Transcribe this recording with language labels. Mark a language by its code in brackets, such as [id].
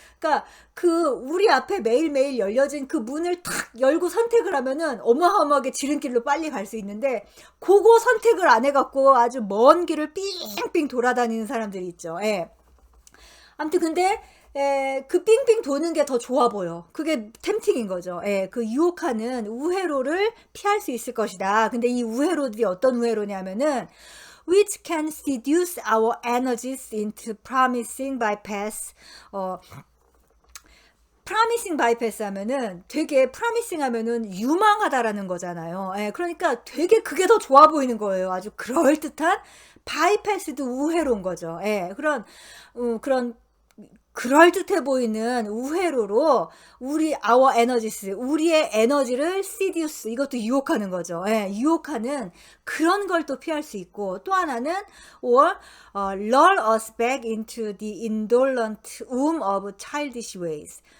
[ko] 그러니까 그 우리 앞에 매일매일 열려진 그 문을 탁 열고 선택을 하면은 어마어마하게 지름길로 빨리 갈 수 있는데, 그거 선택을 안 해갖고 아주 먼 길을 삥삥 돌아다니는 사람들이 있죠. 예. 아무튼 근데 그 삥삥 도는 게 더 좋아 보여. 그게 템팅인 거죠. 예, 그 유혹하는 우회로를 피할 수 있을 것이다. 근데 이 우회로들이 어떤 우회로냐면은 [en] which can seduce our energies into promising bypass. promising bypass [ko] 하면은 되게 promising 하면은 유망하다라는 거잖아요. 예, 그러니까 되게 그게 더 좋아 보이는 거예요. 아주 그럴듯한 bypass도 우회로인 거죠. 예, 그런 그럴듯해 보이는 우회로로 [en] our energies, [ko] 우리의 에너지를 seduce, 이것도 유혹하는 거죠. 예, 유혹하는 그런 걸 또 피할 수 있고, 또 하나는 [en] or lure us back into the indolent womb of childish ways.